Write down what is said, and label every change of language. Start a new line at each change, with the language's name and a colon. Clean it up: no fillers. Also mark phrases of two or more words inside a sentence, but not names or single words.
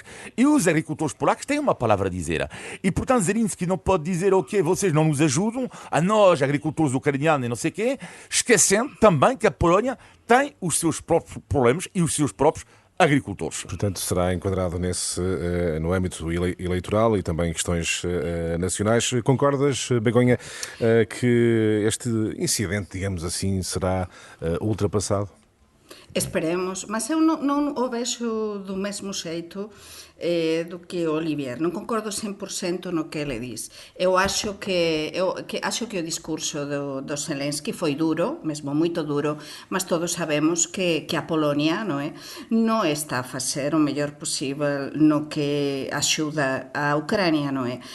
Portuguese: E os agricultores polacos têm uma palavra a dizer. E, portanto, Zelensky não pode dizer, ok, vocês não nos ajudam, a nós, agricultores ucranianos e não sei o quê, esquecendo também que a Polónia tem os seus próprios problemas e os seus próprios agricultores. Portanto, será enquadrado no âmbito eleitoral e também questões nacionais. Concordas, Begonha, que este incidente, digamos assim, será ultrapassado?
Galician: Esperemos, mas eu non o vexo do mesmo xeito do que o Olivier. Non concordo 100% no que ele diz.
Portuguese: Eu acho que
Galician: o discurso do Zelensky foi duro, mesmo moito duro, mas todos sabemos que a Polonia non está a facer o mellor posible no que axuda a Ucrania, non é?